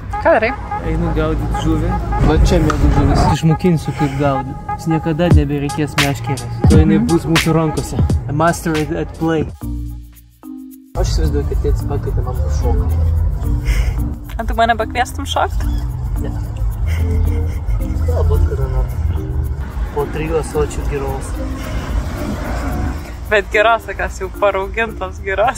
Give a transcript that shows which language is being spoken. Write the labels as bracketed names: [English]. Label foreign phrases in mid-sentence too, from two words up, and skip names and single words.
[Lithuanian] Ką darai? Einu gaudyti žuvį. Va čia mėgau žuvis. Išmokinsiu kaip gaudyti. Jis niekada nebereikės meškerės. To jinai bus mūsų rankose. [English] A master at play. [Lithuanian] Aš įsivaizduoju, kad tėtis pakvietė man pašokti. Ar tu mane pakviestum šokti? Ne. Galbūt kada nors. Po 3 ąsočių giros. Bet giros, kas jau paraugintos giros.